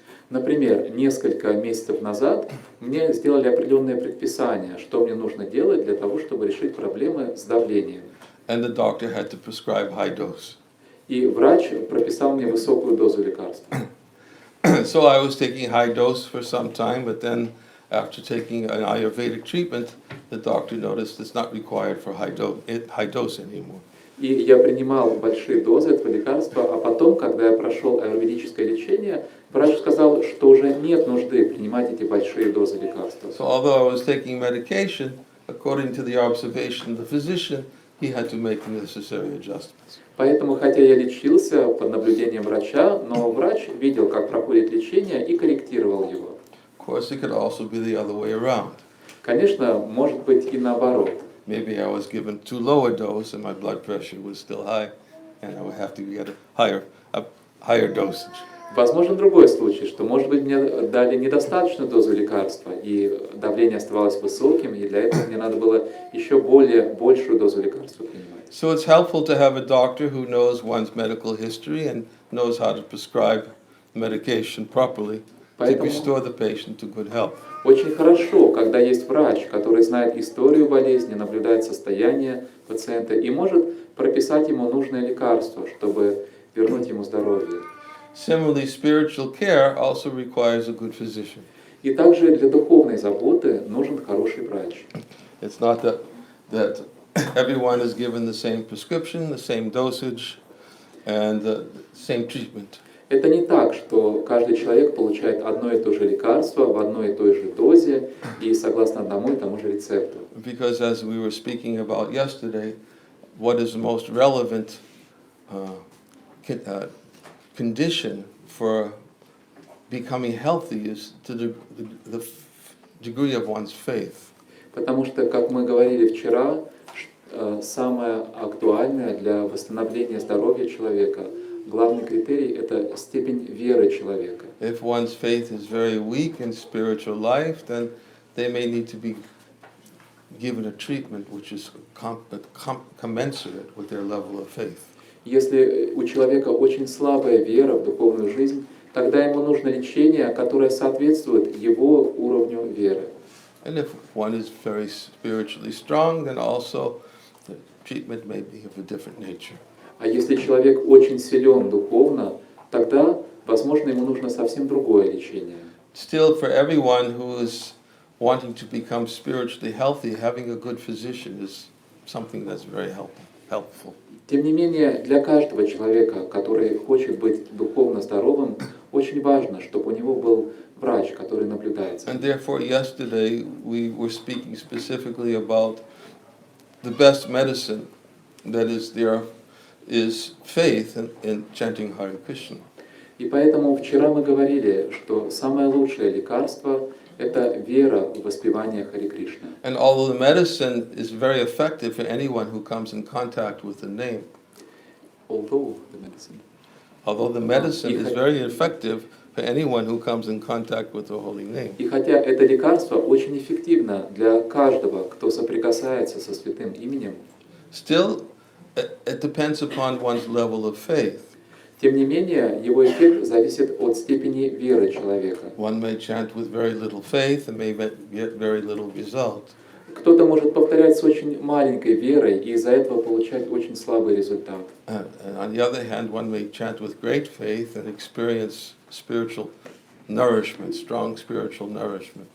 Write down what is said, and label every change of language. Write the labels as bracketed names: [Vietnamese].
[Russian] Например, несколько месяцев назад мне сделали определенные предписания, что мне нужно делать для того, чтобы решить проблемы с давлением. [English] And the doctor had to prescribe high dose. [Russian] И врач прописал мне высокую дозу лекарства. [English] So I was taking high dose for some time, but then after taking an Ayurvedic treatment, the doctor noticed it's not required for high dose anymore. [Russian] И я принимал большие дозы этого лекарства, а потом, когда я прошел аюрведическое лечение, врач сказал, что уже нет нужды принимать эти большие дозы лекарства. [English] So although I was taking medication, according to the observation of the physician, he had to make the necessary adjustments. [Russian] Поэтому, хотя я лечился под наблюдением врача, но врач видел, как проходит лечение, и корректировал его. [English] Of course, it could also be the other way around. [Russian] Конечно, может быть и наоборот. [English] Maybe I was given too low a dose and my blood pressure was still high, and I would have to get a higher dosage. [Russian] Возможен другой случай, что, может быть, мне дали недостаточную дозу лекарства, и давление оставалось высоким, и для этого мне надо было еще большую дозу лекарства принимать. [English] So it's helpful to have a doctor who knows one's medical history and knows how to prescribe medication properly to restore the patient to good health. [Russian] Очень хорошо, когда есть врач, который знает историю болезни, наблюдает состояние пациента и может прописать ему нужное лекарство, чтобы вернуть ему здоровье. [English] Similarly, spiritual care also requires a good physician. [Russian] И также для духовной заботы нужен хороший врач. [English] It's not that everyone is given the same prescription, the same dosage, and the same treatment. [Russian] Это не так, что каждый человек получает одно и то же лекарство в одной и той же дозе и согласно одному и тому же рецепту. [English] Because as we were speaking about yesterday, what is the most relevant condition for becoming healthy is to the degree of one's faith. [Russian] Потому что, как мы говорили вчера, самое актуальное для восстановления здоровья человека, главный критерий – это степень веры человека. [English] If one's faith is very weak in spiritual life, then they may need to be given a treatment which is commensurate with their level of faith. [Russian] Если у человека очень слабая вера в духовную жизнь, тогда ему нужно лечение, которое соответствует его уровню веры. [English] And if one is very spiritually strong, then also the treatment may be of a different nature. [Russian] А если человек очень силен духовно, тогда, возможно, ему нужно совсем другое лечение. [English] Still, for everyone who is wanting to become spiritually healthy, having a good physician is something that's very helpful. [Russian] Тем не менее, для каждого человека, который хочет быть духовно здоровым, очень важно, чтобы у него был врач, который наблюдает за ним. [English] And therefore, yesterday we were speaking specifically about the best medicine that is there is faith in chanting Hare Krishna. [Russian] И поэтому вчера мы говорили, что самое лучшее лекарство – это вера в воспевание Харе Кришны. [English] And although the medicine is very effective for anyone who comes in contact with the name, Although the medicine is very effective for anyone who comes in contact with the holy name. [Russian] И хотя это лекарство очень эффективно для каждого, кто соприкасается со святым именем, [English] Still, it depends upon one's level of faith. [Russian] тем не менее, его эффект зависит от степени веры человека. [English] One may chant with very little faith and may get very little result. [Russian] Кто-то может повторять с очень маленькой верой и из-за этого получать очень слабый результат. [English] And on the other hand, one may chant with great faith and experience spiritual nourishment, strong spiritual nourishment.